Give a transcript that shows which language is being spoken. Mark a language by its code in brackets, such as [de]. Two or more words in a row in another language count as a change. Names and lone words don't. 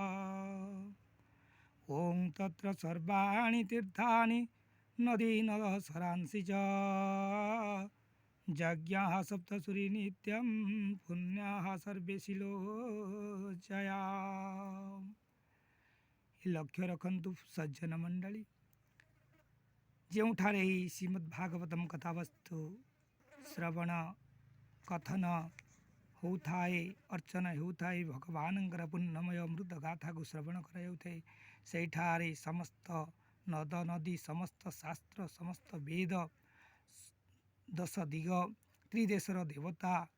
[sa] ॐ तत्र सर्वाणि तीर्थानि नदी नदसरांसि च यज्ञाः सप्तसुरी नित्यं पुण्याः सर्वे शिलोचया। [or] ଲକ୍ଷ୍ୟ ରଖନ୍ତୁ ସଜ୍ଜନ ମଣ୍ଡଳୀ, ଯେଉଁଠାରେ ଏହି ଶ୍ରୀମଦ୍ ଭାଗବତମ୍ କଥାବସ୍ତୁ ଶ୍ରବଣ କଥନ ହେଉଥାଏ, ଅର୍ଚ୍ଚନା ହେଉଥାଏ, ଭଗବାନଙ୍କର ପୂର୍ଣ୍ଣମୟ ଅମୃତ ଗାଥାକୁ ଶ୍ରବଣ କରାଯାଉଥାଏ, ସେହିଠାରେ ସମସ୍ତ ନଦ ନଦୀ, ସମସ୍ତ ଶାସ୍ତ୍ର, ସମସ୍ତ ବେଦ, ଦଶ ଦିଗ, ତ୍ରିଦେଶର ଦେବତା,